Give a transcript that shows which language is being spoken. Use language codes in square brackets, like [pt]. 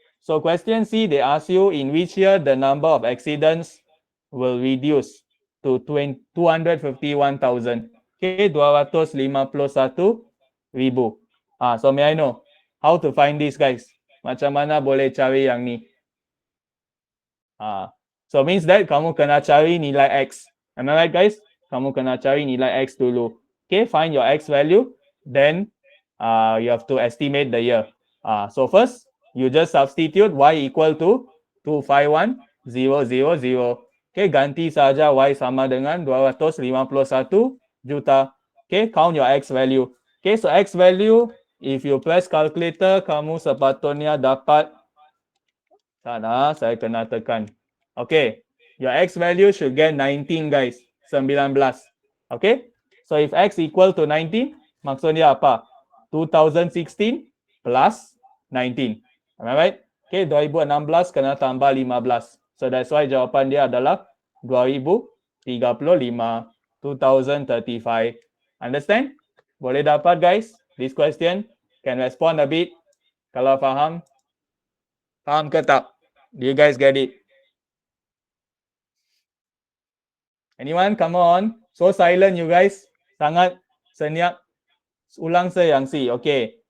[en] So question C, they ask you in which year the number of accidents will reduce to 251,000. Okay, 251,000. So may I know how to find this guys? [ms] Macam mana boleh cari yang ni? [en] So means that [ms] kamu kena cari nilai X. [en] Am I right guys? [ms] Kamu kena cari nilai X dulu. [en] Okay, find your X value. Then you have to estimate the year. So first, you just substitute Y equal to 251,000. [ms] Okay, ganti saja Y sama dengan 251 juta. [en] Okay, count your X value. Okay, so X value, if you press calculator, [ms] kamu sepatutnya dapat. Sana, saya kena tekan. [en] Okay, your X value should get 19 guys. 19. Okay, so if X equal to 19, [ms] maksudnya apa? [en] 2016 plus 19. Am I right? [ms] Okay, 2016 kena tambah 15. So that's why jawapan dia adalah 2035. 2035. Understand? Boleh dapat guys? [en] This question can respond a bit. [ms] Kalau faham? Faham ke tak? [en] Do you guys get it? Anyone? Come on. So silent you guys. [ms] Sangat senyap. Ulang yang C. [en] Okay.